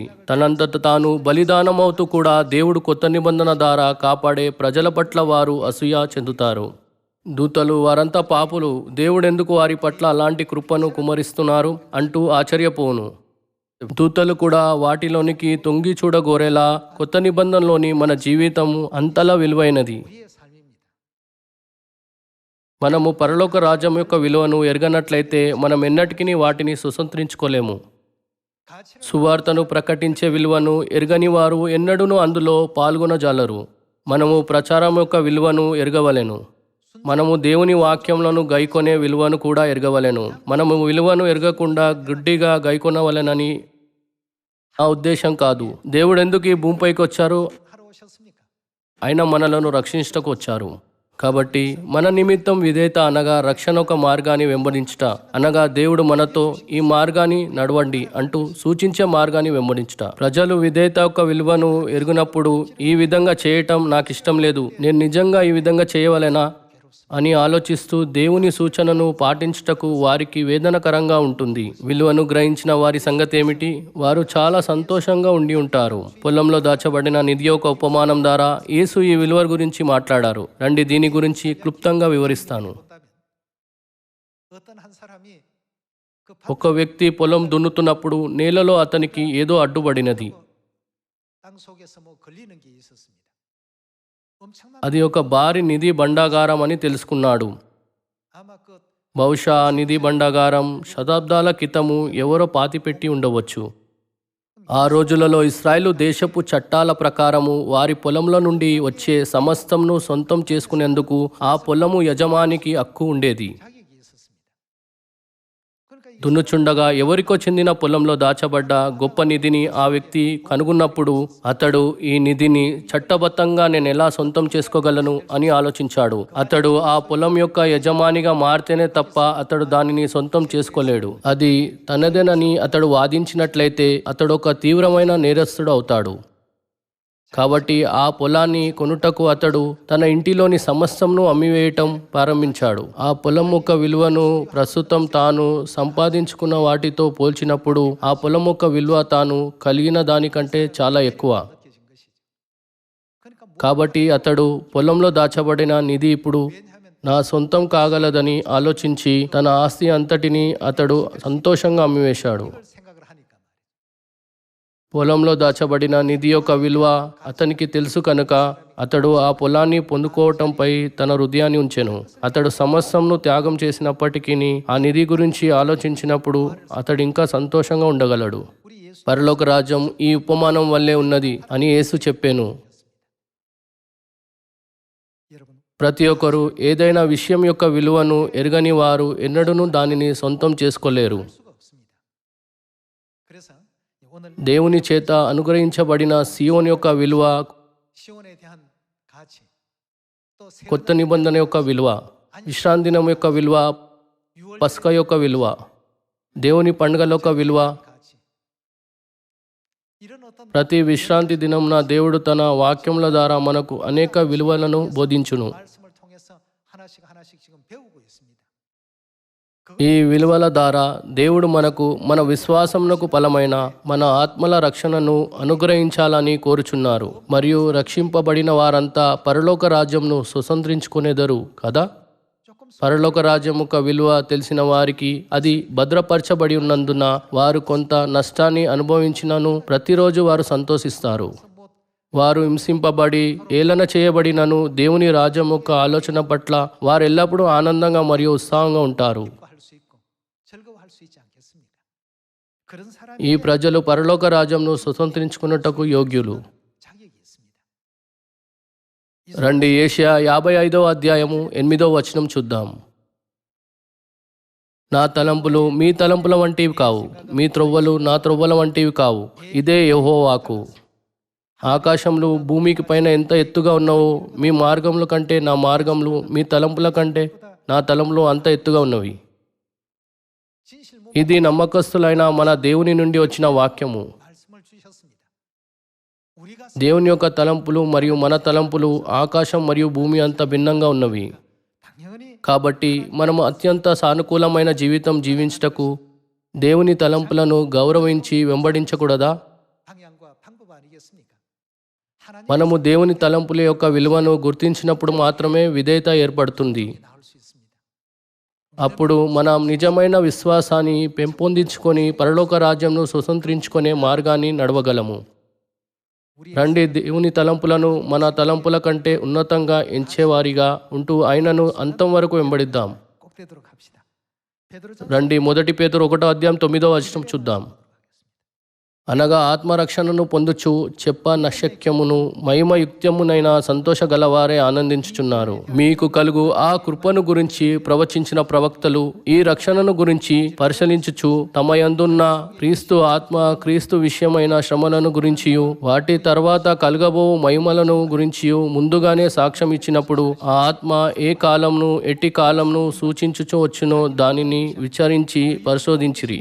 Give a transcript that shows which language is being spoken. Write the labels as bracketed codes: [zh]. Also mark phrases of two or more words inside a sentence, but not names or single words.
[te] తనంతట తాను బలిదానమవుతూ కూడా దేవుడు కొత్త నిబంధన ద్వారా కాపాడే ప్రజల పట్ల వారు అసూయ చెందుతారు. దూతలు వారంతా పాపులు, దేవుడెందుకు వారి పట్ల అలాంటి కృపను కుమరిస్తున్నారు అంటూ ఆశ్చర్యపోను. దూతలు కూడా వాటిలోనికి తొంగి చూడగోరేలా కొత్త నిబంధనలోని మన జీవితం అంతలా విలువైనది. [ko] 우리의 삶입니다. [te] మనము పరలోక రాజ్యం యొక్క విలువను ఎరగనట్లయితే మనం ఎన్నటికీ వాటిని స్వతంత్రించుకోలేము. [ko] 가치를 [te] సువార్తను ప్రకటించే విలువను ఎరగని వారు ఎన్నడూనూ అందులో పాల్గొనజాలరు. మనము ప్రచారం యొక్క విలువను ఎరగవలెను. మనము దేవుని వాక్యములను గైకొనే విలువను కూడా ఎరగవలెను. మనము విలువను ఎరగకుండా గుడ్డిగా గైకొనవలెనని నా ఉద్దేశం కాదు. దేవుడు ఎందుకు ఈ భూమిపైకి వచ్చారు? [ko] 하러 오셨습니까? [te] ఆయన మనలను రక్షించటకు వచ్చారు. కాబట్టి మన నిమిత్తం విధేయత అనగా రక్షణ ఒక మార్గాన్ని వెంబడించుట అనగా దేవుడు మనతో ఈ మార్గాన్ని నడవండి అంటూ సూచించే మార్గాన్ని వెంబడించుట. ప్రజలు విధేయత యొక్క విలువను ఎరుగునప్పుడు ఈ విధంగా చేయటం నాకు ఇష్టం లేదు, నేను నిజంగా ఈ విధంగా చేయవలెనా అని ఆలోచిస్తూ దేవుని సూచనను పాటించుటకు వారికి వేదనకరంగా ఉంటుంది. విలువను గ్రహించిన వారి సంగతి ఏమిటి? వారు చాలా సంతోషంగా ఉండి ఉంటారు. పొలంలో దాచబడిన నిధి యొక్క ఉపమానం ద్వారా యేసు ఈ విలువ గురించి మాట్లాడారు. రండి దీని గురించి క్లుప్తంగా వివరిస్తాను. [ko] 본다면 어떤 한 사람이 그 [te] ఒక వ్యక్తి పొలం దున్నుతున్నప్పుడు నేలలో అతనికి ఏదో అడ్డుపడినది. [ko] 땅 속에서 뭐 걸리는 게 있었습니다. 엄청난 [te] అది ఒక భారీ నిధి బండాగారం అని తెలుసుకున్నాడు. [ko] 아마 그 [te] బహుశా ఆ నిధి బండాగారం శతాబ్దాల క్రితము ఎవరో పాతిపెట్టి ఉండవచ్చు. ఆ రోజులలో ఇశ్రాయేలు దేశపు చట్టాల ప్రకారము వారి పొలంలో నుండి వచ్చే సమస్తంను సొంతం చేసుకునేందుకు ఆ పొలము యజమానికి హక్కు ఉండేది. [ko] 자격이 있었습니다. 그러니까 이 [te] దున్నుచుండగా ఎవరికో చెందిన పొలంలో దాచబడ్డ గొప్ప నిధిని ఆ వ్యక్తి కనుగొన్నప్పుడు అతడు ఈ నిధిని చట్టబద్ధంగా నేను ఎలా సొంతం చేసుకోగలను అని ఆలోచించాడు. అతడు ఆ పొలం యొక్క యజమానిగా మారితేనే తప్ప అతడు దానిని సొంతం చేసుకోలేడు. అది తనదేనని అతడు వాదించినట్లయితే అతడు ఒక తీవ్రమైన నేరస్తుడు అవుతాడు. కాబట్టి ఆ పొలాన్ని కొనుటకు అతడు తన ఇంటిలోని సమస్తంను అమ్మివేయటం ప్రారంభించాడు. ఆ పొలం యొక్క విలువను ప్రస్తుతం తాను సంపాదించుకున్న వాటితో పోల్చినప్పుడు ఆ పొలం యొక్క విలువ తాను కలిగిన దానికంటే చాలా ఎక్కువ. [ko] 느껴진 것이죠. 그러니까 [te] కాబట్టి అతడు పొలంలో దాచబడిన నిధి ఇప్పుడు నా సొంతం కాగలదని ఆలోచించి తన ఆస్తి అంతటిని అతడు సంతోషంగా అమ్మివేశాడు. [ko] 이걸 생각을 하니까 말이에요. [te] పొలంలో దాచబడిన నిధి యొక్క విలువ అతనికి తెలుసు కనుక అతడు ఆ పొలాన్ని పొందుకోవటంపై తన హృదయాన్ని ఉంచెను. అతడు సమస్తంను త్యాగం చేసినప్పటికీ ఆ నిధి గురించి ఆలోచించినప్పుడు అతడు ఇంకా సంతోషంగా ఉండగలడు. [ko] 우리 예수 [te] పరలోక రాజ్యం ఈ ఉపమానం వల్లే ఉన్నది అని యేసు చెప్పాను. [ko] 여러분 [te] ప్రతి ఒక్కరూ ఏదైనా విషయం యొక్క విలువను ఎరగని వారు ఎన్నడూనూ దానిని సొంతం చేసుకోలేరు. [ko] 할 수가 없습니다. 그래서 오늘 [te] దేవుని చేత అనుగ్రహించబడిన సియోన్ యొక్క విలువ, [ko] 시온에 대한 가치 또 새 [te] కొత్త నిబంధన యొక్క విలువ, విశ్రాంతి దినం యొక్క విలువ, [ko] 6월 [te] పస్కా యొక్క విలువ, దేవుని పండుగల యొక్క విలువ. [ko] 가치 이런 어떤 [te] ప్రతి విశ్రాంతి దినంన దేవుడు తన వాక్యముల ద్వారా మనకు అనేక విలువలను బోధించును. [ko] 말씀을 통해서 하나씩 지금 배우고 있습니다. [te] ఈ విలువల ద్వారా దేవుడు మనకు మన విశ్వాసమునకు ఫలమైన మన ఆత్మల రక్షణను అనుగ్రహించాలని కోరుచున్నారు. మరియు రక్షింపబడిన వారంతా పరలోక రాజ్యంను స్వతంత్రించుకునేదరు కదా. [ko] 조금 [te] పరలోక రాజ్యం యొక్క విలువ తెలిసిన వారికి అది భద్రపరచబడి ఉన్నందున వారు కొంత నష్టాన్ని అనుభవించినను ప్రతిరోజు వారు సంతోషిస్తారు. [ko] 못 [te] వారు హింసింపబడి ఏలన చేయబడినను దేవుని రాజ్యం యొక్క ఆలోచన పట్ల వారు ఎల్లప్పుడూ ఆనందంగా మరియు ఉత్సాహంగా ఉంటారు. [ko] 할 수 있고 즐거워할 수 있지 않겠습니까? 그런 [te] ఈ [ko] 사람이 [te] ప్రజలు పరలోక రాజ్యంను స్వతంత్రించుకున్నటకు యోగ్యులు. [ko] 자격이 있습니다. [te] రండి ఏషియా 55వ అధ్యాయము 8వ వచనం చూద్దాం. నా తలంపులు మీ తలంపుల వంటివి కావు, మీ త్రొవ్వలు నా త్రొవ్వల వంటివి కావు. ఇదే యెహోవాకు. ఆకాశంలో భూమికి పైన ఎంత ఎత్తుగా ఉన్నావో మీ మార్గముల కంటే నా మార్గములు, మీ తలంపుల కంటే నా తలంపులు అంత ఎత్తుగా ఉన్నవి. [ko] 진실 [te] ఇది నమ్మకస్తులైన మన దేవుని నుండి వచ్చిన వాక్యము. [ko] 말씀을 주셨습니다. 우리가 [te] దేవుని యొక్క తలంపులు మరియు మన తలంపులు ఆకాశం మరియు భూమి అంత భిన్నంగా ఉన్నవి. [ko] 당연히 [te] కాబట్టి మనము అత్యంత సానుకూలమైన జీవితం జీవించుటకు దేవుని తలంపులను గౌరవించి వెంబడించకూడదా? [ko] 방향과 방법 아니겠습니까? 하나님 [te] మనము దేవుని తలంపుల యొక్క విలువను గుర్తించినప్పుడు మాత్రమే విధేయత ఏర్పడుతుంది. [ko] 나올 수 있습니다. [te] అప్పుడు మనం నిజమైన విశ్వాసాన్ని పెంపొందించుకొని పరలోక రాజ్యంను స్వతంత్రించుకునే మార్గాన్ని నడవగలము. [ko] 우리 [te] రండి దేవుని తలంపులను మన తలంపుల కంటే ఉన్నతంగా ఎంచేవారిగా ఉంటూ ఆయనను అంతం వరకు వెంబడిద్దాం. [ko] 꼭 되도록 합시다. 베드로 [te] రండి 1 పేతురు 1వ అధ్యాయం 9వ వచనం చూద్దాం. అనగా ఆత్మరక్షణను పొందుచు చెప్పనశక్యమును మహిమయుక్తమునైన సంతోష గలవారే ఆనందించుచున్నారు. మీకు కలుగు ఆ కృపను గురించి ప్రవచించిన ప్రవక్తలు ఈ రక్షణను గురించి పరిశీలించుచు తమ యందున్న క్రీస్తు ఆత్మ క్రీస్తు విషయమైన శ్రమలను గురించియు వాటి తర్వాత కలుగబో మహిమలను గురించియు ముందుగానే సాక్ష్యం ఇచ్చినప్పుడు ఆ ఆత్మ ఏ కాలంను ఎట్టి కాలంను సూచించుచు వచ్చునో దానిని విచారించి పరిశోధించిరి.